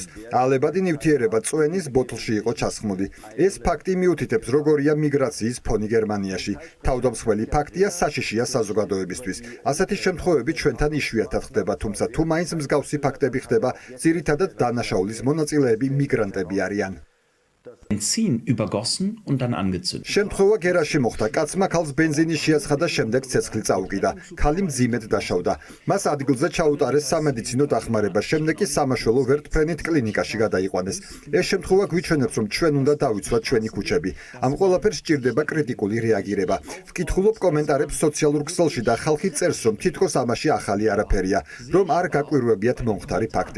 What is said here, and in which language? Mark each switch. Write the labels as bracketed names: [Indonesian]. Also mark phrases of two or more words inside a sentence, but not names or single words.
[Georgian] აალებადი ნივთიერება წვენის ბოთლში იყო ჩასხმული. ეს ფაქტი მიუთითებს, როგორია მიგრაციის ფონი გერმანიაში. თავდამსხმელი ფაქტია საშიშია საზოგადოებისთვის. ასეთი შემთხვევები ჩვენთან იშვიათად ხდება, თუმცა თუ მაინც მსგავსი ფაქტები ხდება, ძირითადად დანაშაულის მონაწილეები მიგრანტები არიან. [German] Benzin übergossen und dann angezündet. [Georgian] შემთხვევა გერაში მოხდა. კაცმა ქალს ბენზინი შეასხა და შემდეგ ცეცხლი წაუკიდა. ქალი მძიმედ დაშავდა. მას ადგილზე ჩაუტარეს სამედიცინო დახმარება, შემდეგ კი სამაშველო ვერტმფრენით კლინიკაში გადაიყვანეს. ეს შემთხვევა გვიჩვენებს, რომ ჩვენ უნდა დავიცვათ ჩვენი ქუჩები. ამ ყველაფერს სჭირდება კრიტიკული რეაგირება. ვკითხულობ კომენტარებს სოციალურ ქსელში და ხალხი წერს, რომ თითქოს ამაში ახალი არაფერია, რომ არ გაკვირვებიათ მომხდარი ფაქტი.